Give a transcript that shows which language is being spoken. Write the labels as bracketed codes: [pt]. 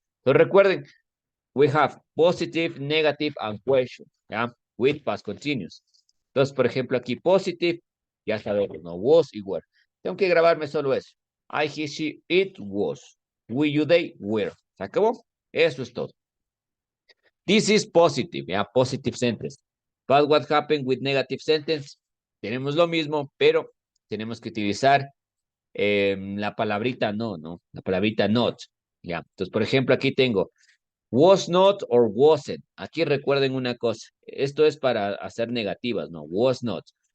[es] Entonces recuerden, [en] we have positive, negative, and question. ¿Ya? With past continuous. [es] Entonces, por ejemplo, aquí positive, ya sabemos, ¿no? Was y were. Tengo que grabarme solo eso. [en] I, he, she, it was. We, you, they, were. [es] ¿Se acabó? Eso es todo. [en] This is positive, ¿ya? Positive sentence. But what happened with negative sentence? [es] Tenemos lo mismo, pero tenemos que utilizar la palabrita no, ¿no? La palabrita not, ¿ya? Entonces, por ejemplo, aquí tengo [en] was not or wasn't. [es] Aquí recuerden una cosa, esto es para hacer negativas, ¿no? Was not.